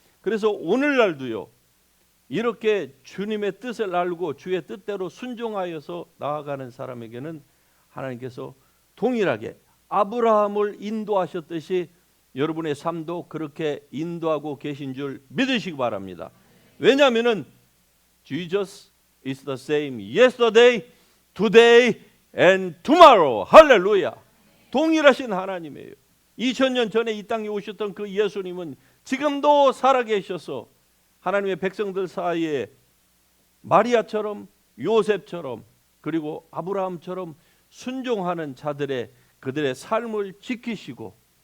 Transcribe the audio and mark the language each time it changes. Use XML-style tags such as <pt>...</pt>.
<ko>그래서 오늘날도요, 이렇게 주님의 뜻을 알고 주의 뜻대로 순종하여서 나아가는 사람에게는 하나님께서 동일하게 아브라함을 인도하셨듯이 여러분의 삶도 그렇게 인도하고 계신 줄 믿으시기 바랍니다. 왜냐하면</ko> <en>Jesus is the same yesterday, today and tomorrow.</en> <ko>할렐루야. 동일하신 하나님이에요. 2000년 전에 이 땅에 오셨던 그 예수님은 지금도 살아계셔서 하나님의 백성들 사이에 마리아처럼 요셉처럼 그리고 아브라함처럼 순종하는 자들의 그들의 삶을 지키시고</ko>